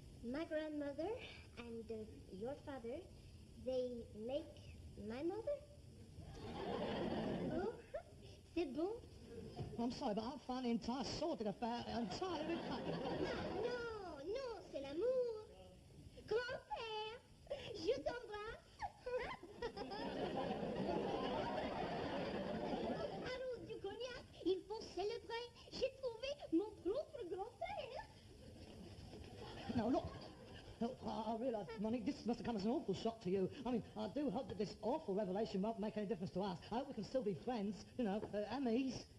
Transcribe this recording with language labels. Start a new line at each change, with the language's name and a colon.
English: My grandmother and your father, they make my mother?
French: Oh, c'est bon.
English: I'm sorry, but I find the entire sorted affair entirely repugnant.
French: Non, non, c'est l'amour. Grand-père, je t'embrasse. Allons du cognac, il faut célébrer. J'ai trouvé mon propre grand-père.
English: No, look. Look, I realise, Monique, this must have come as an awful shock to you. I mean, I do hope that this awful revelation won't make any difference to us. I hope we can still be friends, you know, amis.